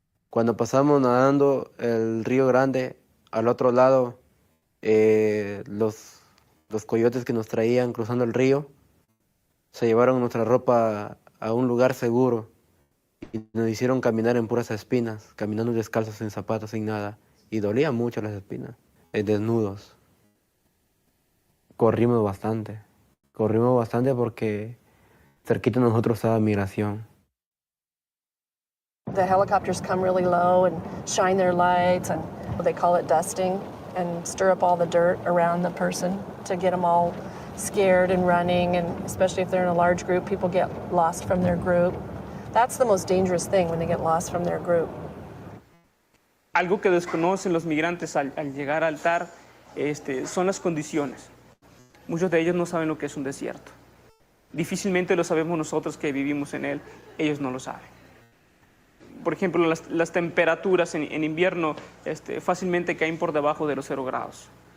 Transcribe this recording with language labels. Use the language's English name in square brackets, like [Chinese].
[Spanish] Cuando pasamos nadando el río Grande, al otro lado, los coyotes que nos traían cruzando el río, se llevaron nuestra ropa a un lugar seguro y nos hicieron caminar en puras espinas, caminando descalzos, sin zapatos, sin nada. Y dolían mucho las espinas, desnudos. Corrimos bastante porque cerquita de nosotros estaba migración. [English] The helicopters come really low and shine their lights, and they call it dusting, and stir up all the dirt around the person to get them all scared and running, and especially if they're in a large group, people get lost from their group. That's the most dangerous thing, when they get lost from their group. [Spanish] Algo que desconocen los migrantes al llegar al altar son las condiciones. Muchos de ellos no saben lo que es un desierto. Difícilmente lo sabemos nosotros que vivimos en él, ellos no lo saben. Por ejemplo, las temperaturas en invierno fácilmente caen por debajo de los 0 grados.